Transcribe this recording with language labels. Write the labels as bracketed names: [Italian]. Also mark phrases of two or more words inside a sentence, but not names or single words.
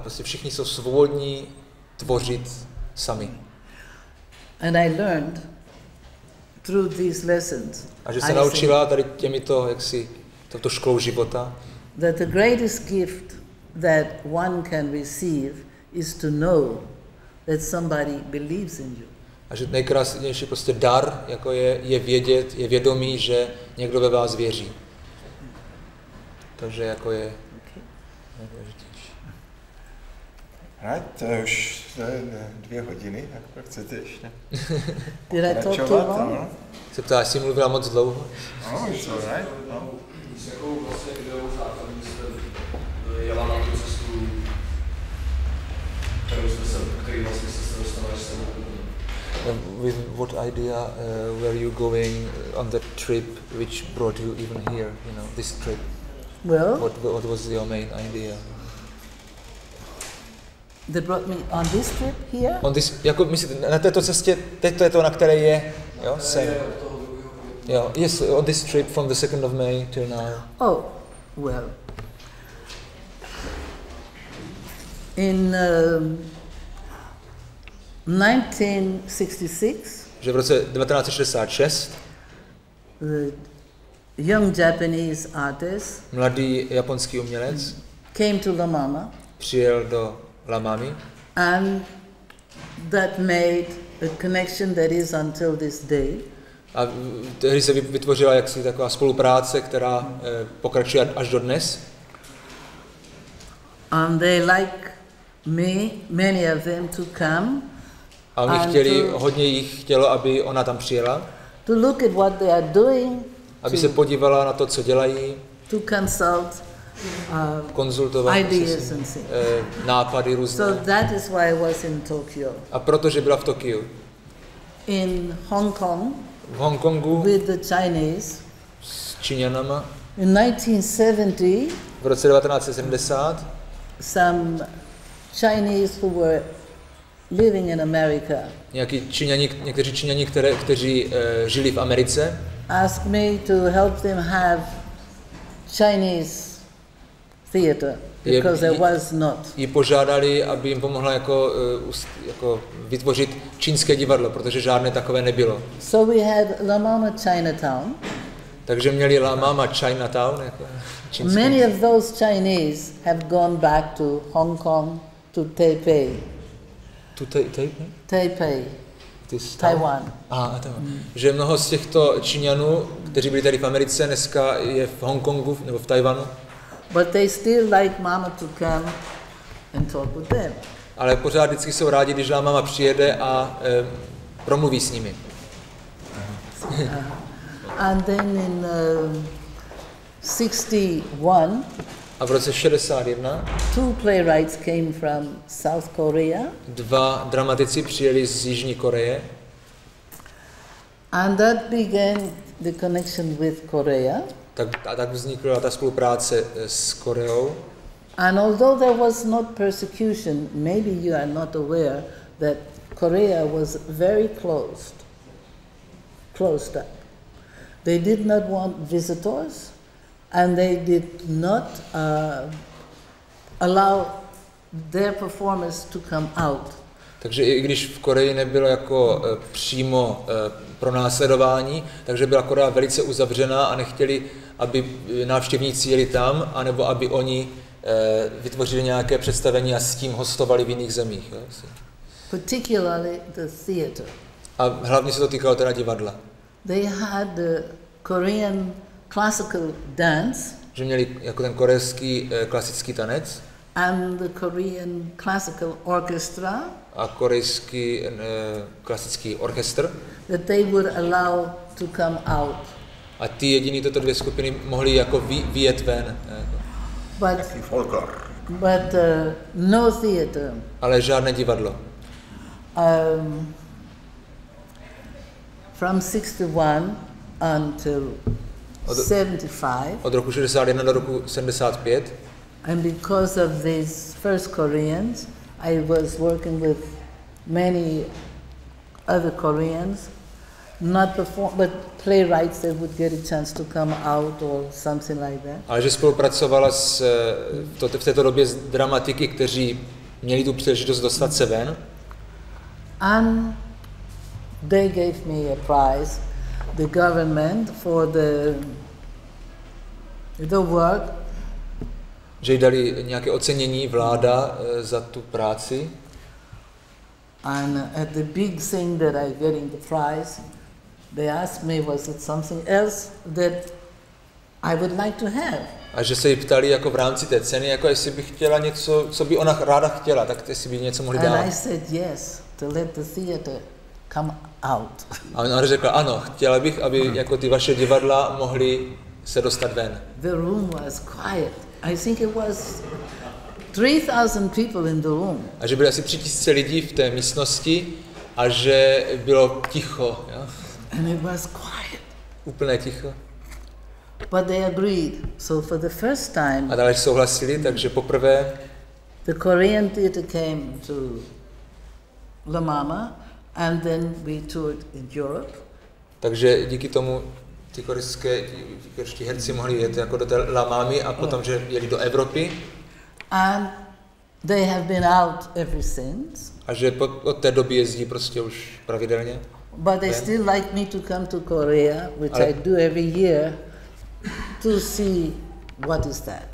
[Czech] Prostě všichni jsou svobodní tvořit sami. [English] And I learned through these lessons. [Czech] A že se naučila tady těmito, jaksi, touto školou života, [English] that the greatest gift that one can receive is to know that somebody believes in you. [Czech] a že nejkrásnější prostě dar, jako je vědět, je vědomí, že někdo ve vás věří. Takže jako je nejdůležitější. Right, to je už 2 hodiny, jak chcete ještě [English] Did I talk too long? [Czech] Se ptá, jestli mluvila moc dlouho? [English] No, it's all right. [Czech] No. S jakou vlastně ideou základní jste jela na tu cestu, který vlastně se dostala až sem? [English] With what idea were you going on the trip which brought you even here, you know, this trip? Well, What was your main idea? they brought me on this trip here. On this, [Czech] jako myslíte, na této cestě, teď to je to, na které je, jo, sem. Jo, [English] yes, on this trip from the 2nd of May till now. Oh, well. In 1966, [Czech] Že v roce 1966 [English] the young Japanese artist [Czech] mladý japonský umělec [English] came to La Mama, [Czech] přijel do La Mami [English] and that made a connection that is until this day. [Czech] a tehdy se vytvořila jaksi taková spolupráce, která pokračuje až do dnes. [English] And they like me, many of them, to come [Czech] A oni chtěli, hodně jich chtělo, aby ona tam přijela, [English] to look at what they are doing, [Czech] aby se podívala na to, co dělají, [English] to consult [Czech] konzultovat [English] ideas and things. [Czech] nápady různé. [English] So that is why I was in Tokyo. [Czech] A protože byla v Tokiu. [English] In Hong Kong, [Czech] V Hongkongu [English] with the Chinese, [Czech] s Číňanama [English] in 1970, [Czech] v roce 1970 [English] some Chinese who were living in America [Czech] někteří Číňani, kteří žili v Americe, [English] asked me to help them have Chinese theater because there was not. [Czech] Ji požádali, aby jim pomohla jako vytvořit čínské divadlo, protože žádné takové nebylo. [English] So we had La Mama Chinatown. [Czech] Takže měli La Mama Chinatown. Jako čínské. [English] Many of those Chinese have gone back to Hong Kong, to Taipei. To Taipei? Taipei, Taiwan. [Czech] Že mnoho z těchto Číňanů, kteří byli tady v Americe, dneska je v Hongkongu nebo v Tajvanu. [English] But they still like Mama to come and talk with them. [Czech] Ale pořád vždycky jsou rádi, když La Mama přijede a promluví s nimi. [English] And then in 61, [Czech] a v roce 61 [English] 2 playwrights came from South Korea. [Czech] 2 dramatici přijeli z Jižní Koreje. [English] And that began the connection with Korea. [Czech] Tak vznikla ta spolupráce s Koreou. [English] And although there was not persecution, maybe you are not aware that Korea was very closed up. They did not want visitors, and they did not allow their performers to come out. [Czech] Takže i když v Koreji nebylo jako přímo pronásledování, takže byla Korea velice uzavřená a nechtěli, aby návštěvníci jeli tam, anebo aby oni vytvořili nějaké představení a s tím hostovali v jiných zemích. Jo? [English] Particularly the theater. [Czech] A hlavně se to týkalo teda divadla. [English] They had the Korean classical dance. [Czech] Že měli jako ten korejský klasický tanec. [English] And the Korean classical orchestra. [Czech] A korejský klasický orchestr. [English] That they would allow to come out. [Czech] A ty jediný tyto dvě skupiny mohly jako vyjet ven. [English] But no theater. [Czech] Ale žádné divadlo. [English] From 61 until 75. [Czech] Od roku 61 do roku 75. [English] And because of these first Koreans, I was working with many other Koreans, but playwrights that would get a chance to come out or something like that. [Czech] Ale že spolupracovala v této době s dramatiky, kteří měli tu příležitost dostat se ven. [English] And they gave me a prize, the government, for the work. [Czech] Že jí dali nějaké ocenění vláda za tu práci. [English] And at the big thing that I getting the prize, they asked me, was it something else that I would like to have? [Czech] A že se jí ptali jako v rámci té ceny, jako jestli by chtěla něco, co by ona ráda chtěla, tak jestli by něco mohli dát. [English] And I said yes, to let the theater come out. [Czech] A ona řekla ano, chtěla bych, aby jako ty vaše divadla mohly se dostat ven. [English] The room was quiet. I think it was 3,000 people in the room. [Czech] A že byly asi 3,000 lidí v té místnosti a že bylo ticho. Jo? [English] And it was quiet. [Czech] Úplné ticho. [English] But they agreed. So for the first time. [Czech] A dále souhlasili, takže poprvé [English] the Korean theater came to La Mama, and then we toured in Europe. [Czech] Takže díky tomu ty korejští herci mohli jet jako do té La Mamy a potom, že jeli do Evropy. [English] And they have been out ever since. [Czech] A že od té doby jezdí prostě už pravidelně. [English] But they still like me to come to Korea, which I do every year, to see what is that.